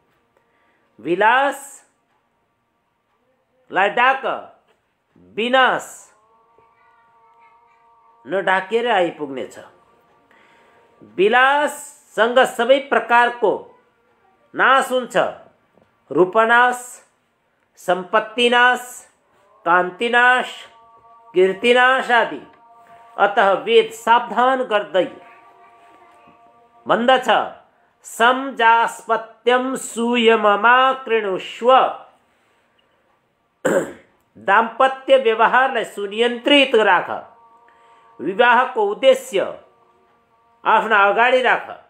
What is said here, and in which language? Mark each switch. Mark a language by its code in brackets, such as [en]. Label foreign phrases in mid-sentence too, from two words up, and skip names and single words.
[ne] विलासलाई डाक, विनाश नडाकेर आइपुग्नेछ। विलाससँग सबै प्रकारको नाश हुन्छ, रूपनाश, सम्पत्तिनाश, कान्तिनाश, कीर्तिनाश आदि। अतः वेद सावधान गर्दै भन्दछ, [sa] समजास्पत्यम सुयममा कृणुष्व। [ne] दाम्पत्य व्यवहारलाई सुनियन्त्रित राख। विवाहको उद्देश्य आफ्ना अगाडि राख।